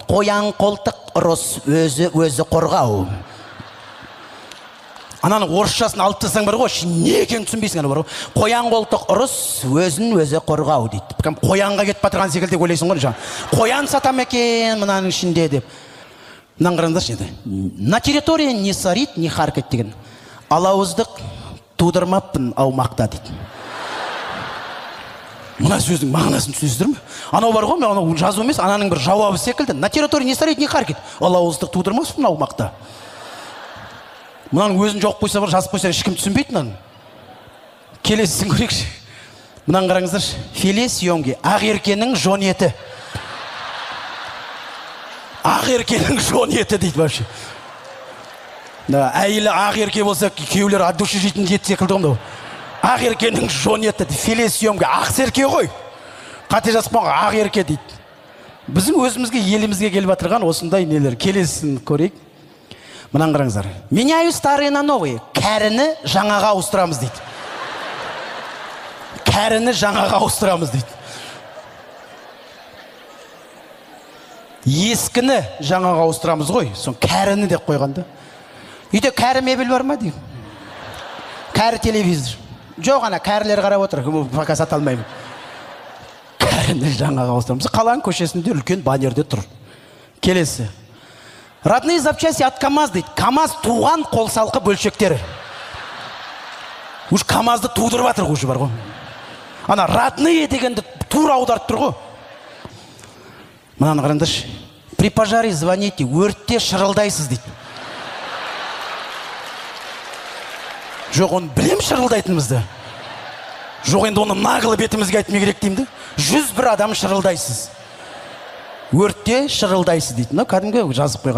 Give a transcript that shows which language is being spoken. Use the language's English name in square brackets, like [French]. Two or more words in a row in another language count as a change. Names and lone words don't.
[Kazakh] Қоян қолтық ұрыс өзі қорғау. Ананың орысшасын алып тастасаң бар ғой, не екенін түсінбейсің ана бар ғой. Қоян қолтық ұрыс өзі қорғау дейді. Қоянға кетіп батырған секілді ойлайсың ғой жаңа. Қоян сатам екен мынаның ішінде деп. Мынаны қараңдаршы енді. [Russian] На территории не сорит, не харкать деген. [Kazakh] Алауыздық тудырмаппын аумақта дейді. Мына сөздің мағынасын түсінесіздер ме? Анау бар ғой, мен анау жазу емес, ананың бір жауабы секілді. [Russian] На территории не сорит, не харкать. [Kazakh] Алауыздық тудырмаспын аумақта. Мұнаның өзін жоқ қойса бар, жазып қойса ешкім түсінбейді мынаны. Келесісін көрейікші. Мынаны қараңыздаршы. [Russian] Филе съемки. [Kazakh] Ақ еркенің жон еті. Ақ еркенің жон еті дейді вообще. Әйелі ақ ерке болса, күйеулер [Russian] от души [Kazakh] жейтін ет секілді ғой. Ақ еркенің жон еті. [Russian] Филе съемки. [Kazakh] Ақ серке ғой. Қате жазып қойған ақ ерке дейді. Біздің өзімізге, елімізге келіп жатырған осындай нелер. Келесісін көрейік. Мынаны қараңыздар. [Russian] Меняю старые на новые. [Kazakh] Кәріні жаңаға ауыстырамыз дейді. Кәріні жаңаға ауыстырамыз дейді. Ескіні жаңаға ауыстырамыз ғой. Сон кәріні деп қойғанда. Үйде кәрі мебель бар ма дейді. Кәрі телевизор. Жоқ, ана кәрілер қарап отыр. Пока сата алмаймын. Кәріні жаңаға ауыстырамыз. Қаланың көшесінде үлкен баннерде тұр. Келесі. [Russian] Родные запчасти от КамАЗ дейді. [Kazakh] КамАЗ туған қолсалқы бөлшектері. Уж КамАЗды тудырып жатыр ғой бар ғой. Ана родные дегенді тура аударып тұр ғой. Мынаны қараңдаршы. [Russian] При пожаре звоните, [Kazakh] өртте шырылдайсыз дейді. Жоқ, оны білем шырылдайтынымызды. Жоқ, енді оны нағылы бетімізге айтмай керек деймді. 101 адам шырылдайсыз. Өртте шырылдайсыз дейді. Кәдімгі жазып қойған.